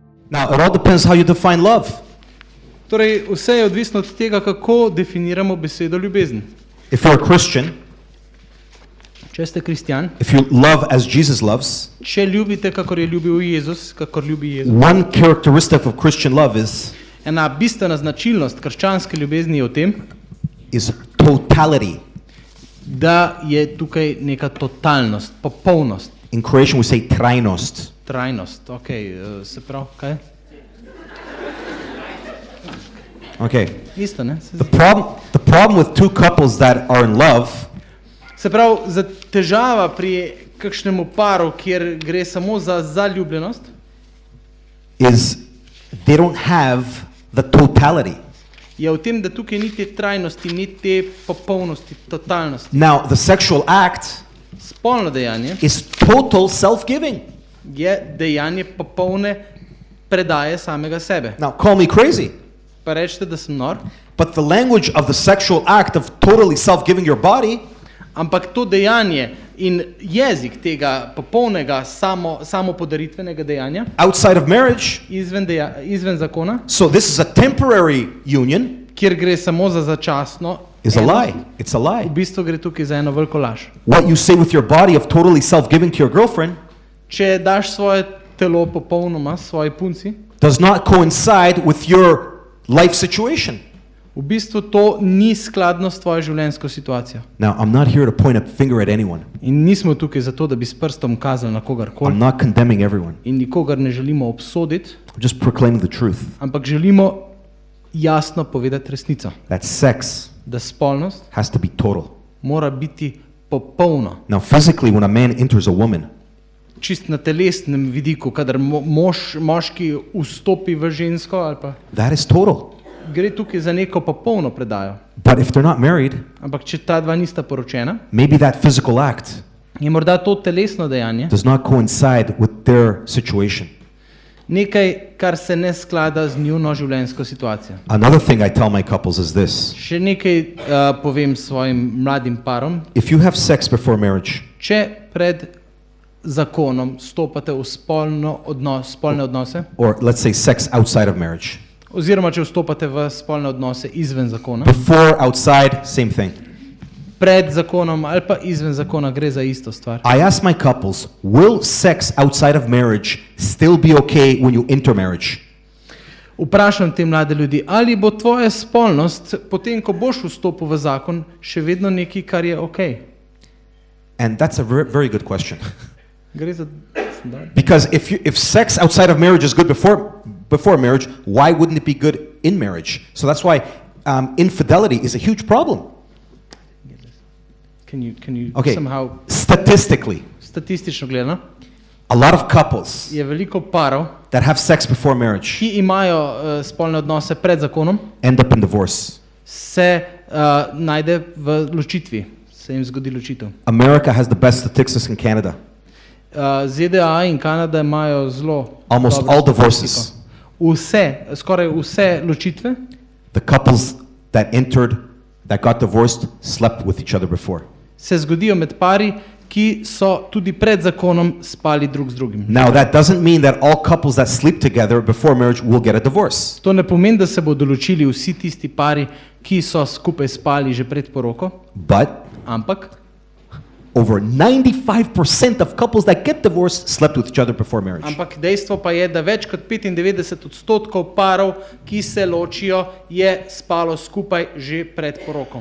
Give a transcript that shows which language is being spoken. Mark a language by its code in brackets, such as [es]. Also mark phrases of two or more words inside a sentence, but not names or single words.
[en] Now, it all depends how you define love. [sl] Torej, vse je odvisno od tega, kako definiramo besedo ljubezen. [en] If you're a Christian, [sl] Če ste kristjan, [en] if you love as Jesus loves, [sl] če ljubite, kakor je ljubil Jezus, kakor ljubi Jezus. [en] one characteristic of Christian love [sl] Ena bistvena značilnost krščanske ljubezni je v tem, [en] is totality. [sl] da je tukaj neka totalnost, popolnost, [en] In Croatian we say trajnost. [sl] trajnost. Se pravi, kaj? Okay. Isto, ne? [en] The problem with two couples that are in love [sl] Se pravi, težava pri kakšnemu paru, kjer gre samo za zaljubljenost, [en] is they don't have the totality. [sl] je v tem, da tukaj ni te trajnosti, ni te popolnosti, totalnosti. [en] Now, the sexual act [sl] Spolno dejanje [en] is total self-giving. [sl] je dejanje popolne predaje samega sebe. [en] Now, call me crazy, [sl] Pa rečete, da sem nor, [en] but the language of the sexual act of totally self-giving your body [sl] ampak to dejanje in jezik tega popolnega samopodaritvenega dejanja [en] outside of marriage, [sl] izven zakona, [en] so this is a temporary union, [sl] kjer gre samo za začasno, [en] is a lie. It's a [sl] v [en] lie. [sl] bistvu gre tukaj za eno veliko laž. [en] What you say with your body of totally self-giving to your girlfriend [sl] Če daš svoje telo popolnoma svoji punci, [en] does not coincide with your life situation. [sl] v bistvu to ni skladno s tvojo življenjsko situacijo. [en] Now, I'm not here to point a finger at anyone. [sl] In nismo tukaj zato, da bi s prstom kazali na kogarkoli [en] I'm not condemning everyone. [sl] in nikogar ne želimo obsoditi, [en] I'm just proclaiming the truth. [sl] ampak želimo jasno povedati resnico, [en] That sex [sl] da spolnost [en] has to be total. [sl] mora biti popolna. [en] Now, physically, when a man enters a woman, [sl] Čist na telesnem vidiku, kadar moški vstopi v žensko, ali pa [en] that is total. [sl] gre tukaj za neko popolno predajo. [en] But if they're not married, [sl] Ampak če ta dva nista poročena, [en] maybe that physical act [sl] je morda to telesno dejanje [en] does not coincide with their situation. [sl] nekaj, kar se ne sklada z njuno življenjsko situacijo. [en] Another thing I tell my couples is this. [sl] Še nekaj povem svojim mladim parom. [en] If you have sex before marriage, [sl] Če pred zakonom stopate v spolne odnose, [en] or let's say sex outside of marriage, [sl] oziroma če vstopate v spolne odnose izven zakona, [en] before, outside, same thing. [sl] pred zakonom ali pa izven zakona, gre za isto stvar. [en] I ask my couples, will sex outside of marriage still be okay when you enter marriage? [sl] Vprašam te mlade ljudi, ali bo tvoja spolnost, potem ko boš vstopil v zakon, še vedno nekaj, kar je okej? [en] And that's a very good question. [sl] Gre za... [en] Because if sex outside of marriage is good before marriage, why wouldn't it be good in marriage? So that's why infidelity is a huge problem. Can you Okay, somehow... statistically, [sl] Statistično gledano, [en] a lot of couples [sl] je veliko parov, [en] that have sex before marriage [sl] ki imajo spolne odnose pred zakonom, [en] end up in divorce. [sl] se najde v ločitvi, se jim zgodi ločitev. [en] America has the best statistics in Canada. [sl] ZDA in Kanada imajo zelo [en] Almost [sl] dobro [en] all divorces. [sl] statistiko. Skoraj vse ločitve, [en] The couples that got divorced slept with each other before. [sl] se zgodijo med pari, ki so tudi pred zakonom spali drug z drugim. [en] Now, that doesn't mean that all couples that sleep together before marriage will get a divorce. [sl] To ne pomeni, da se bodo ločili vsi tisti pari, ki so skupaj spali že pred poroko, [en] But [sl] ampak [en] over 95% of couples that get divorced slept with each other before marriage. [sl] Ampak dejstvo pa je, da več kot 95% parov, ki se ločijo, je spalo skupaj že pred poroko.